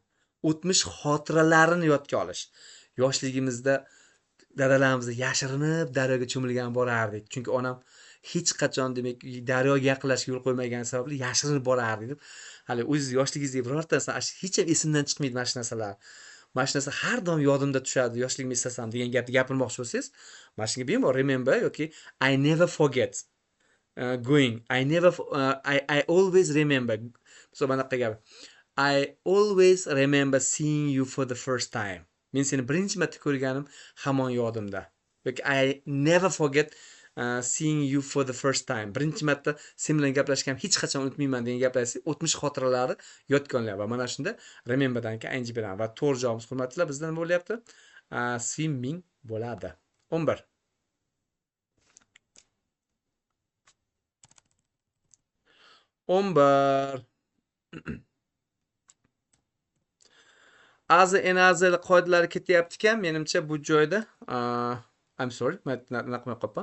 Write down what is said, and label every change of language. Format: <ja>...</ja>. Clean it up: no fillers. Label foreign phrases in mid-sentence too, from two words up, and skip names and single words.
<uz>O'tmish xotiralarini yodga olish. Yoshligimizda dadalarimiz yashirinib daryoga cho'milgan borardik. Chunki onam hech qachon demak daryoga yaqinlashga yo'l qo'ymagan sababli yashirinib borardik deb. Hali o'zingiz yoshligingizda birortasi hech ham esimdan chiqmaydi mana shu narsalar. Mana shu narsa har doim yodimda turadi, yoshligimni eslasam degan gapni gapirmoqchi bo'lsangiz, mana shunga bemalol remember yoki</uz> <en>I never forget going. I always remember. So</en> <uz>bunaqa gap.</uz> <en>I always remember seeing you for the first time.</en> <uz>Men seni birinchi marta ko'rganim hamon yodimda. Yoki</uz> <en>I never forget seeing you for the first time.</en> <uz>Birinchi marta sen bilan gaplashgan hech qachon unutmayman degan gaplarni o'tmish xotiralari yodga olinadi. Va mana shunda rememberdan keyin ing beramiz. Va to'g'ri javobimiz hurmatlilar bizda nima bo'lyapti? Swimming bo'ladi. 11. Azı en azı qoidalari ketyapti ekan, menimcha bu joyda</uz> <en>I'm sorry,</en> <uz>men naqmay qolibman.</uz>